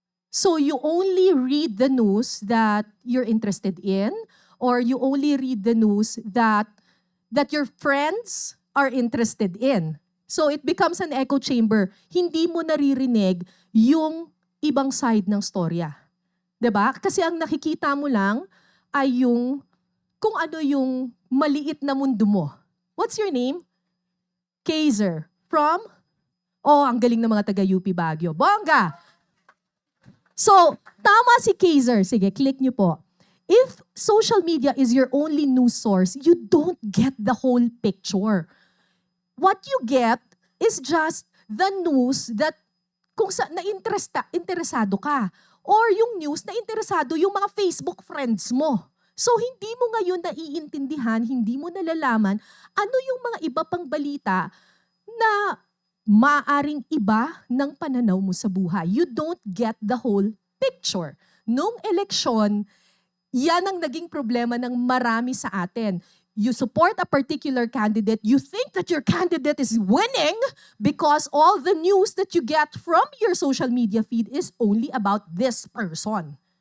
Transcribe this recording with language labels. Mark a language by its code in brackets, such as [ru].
[en] So you only read the news that you're interested in, or you only read the news that your friends are interested in. So it becomes an echo chamber. [tl] Hindi mo naririnig yung ibang side ng storya. 'Di ba? Kasi ang nakikita mo lang ay yung kung ano yung maliit na mundo mo. [en] What's your name? [tl] Kaiser. From? Oh, ang galing ng mga taga-UP Baguio. Bongga! So, tama si Kaiser. Sige, click nyo po. [en] If social media is your only news source, you don't get the whole picture. What you get is just the news that [tl] kung interesado ka. Or yung news na interesado yung mga Facebook friends mo. So, hindi mo ngayon naiintindihan, hindi mo nalalaman ano yung mga iba pang balita na maaring iba ng pananaw mo sa buhay. [en] You don't get the whole picture. [tl] Nung eleksyon, yan ang naging problema ng marami sa atin. [en] You support a particular candidate, you think that your candidate is winning because all the news that you get from your social media feed is only about this person.